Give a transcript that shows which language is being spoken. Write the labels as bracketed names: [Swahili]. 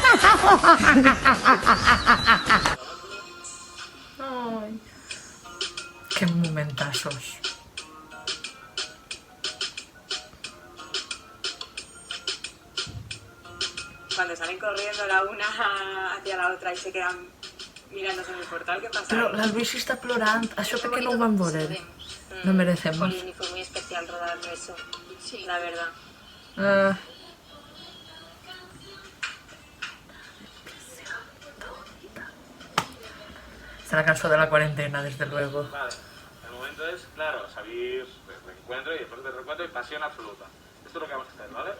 [Spanish] Ay. Qué momentazos. Cuando salen corriendo la una hacia la otra y se quedan mirándose en el portal, ¿qué pasa? [Catalan] Però la Luisi està plorant. Això per què no ho van veure? [Spanish] No merecemos. Jolín, y fue muy especial rodar eso. Sí. La verdad. Se la canción de la cuarentena, desde luego. Vale, el momento es, claro, salir del reencuentro y después del reencuentro y pasión absoluta. Esto es lo que vamos a hacer, ¿vale?